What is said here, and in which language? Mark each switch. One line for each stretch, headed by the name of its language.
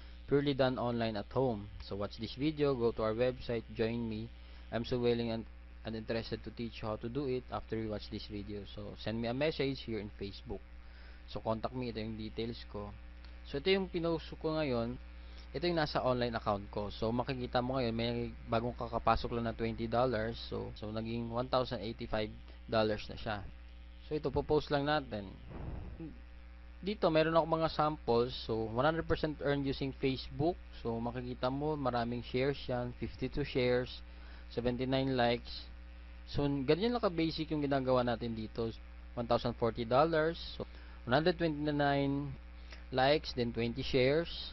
English: Purely done online at home. So, watch this video. Go to our website. Join me. I'm so willing and interested to teach you how to do it after you watch this video. So, send me a message here in Facebook. So, contact me.
Filipino: Ito yung details ko. So, ito yung pinost ko ngayon. Ito yung nasa online account ko. So, makikita mo ngayon, may bagong kakapasok lang na $20. So naging $1,085 na siya. So, ito, po-post lang natin. Dito, meron ako mga samples.
English: So, 100% earned using Facebook.
Filipino: So, makikita mo, maraming shares yan. 52 shares. 79 likes. So, ganyan lang ka-basic yung ginagawa natin dito. $1,040.
English: So, 129 likes, then 20 shares.